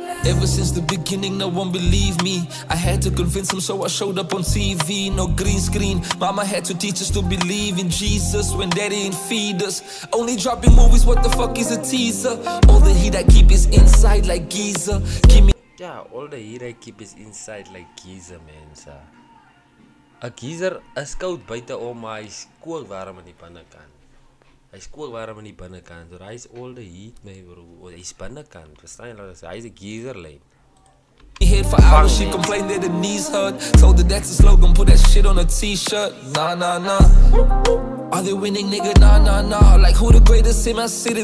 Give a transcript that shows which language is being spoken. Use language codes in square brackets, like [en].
[en] Ever since the beginning, no one believed me. I had to convince them, so I showed up on TV. No green screen. Mama had to teach us to believe in Jesus when daddy ain't feed us. Only dropping movies, what the fuck is a teaser? All the heat I keep is inside like Giza. Keep me. Yeah, all the heat I keep is inside like Giza, man. [af] 'n Geyser is koud buite om, maar hy is kookwarm aan die binnekant. Hy is kookwarm aan die binnekant. So hy is [en] all the heat, my bro. [af] Hy is binnekant. Verstaan jy wat hy is 'n geyser lyn. [en] Here for hours, she complained that her knees hurt. Told her that's a slogan, put that shit on a t-shirt. Nah. Are they winning, nigga? Nah. Like who the greatest in my city?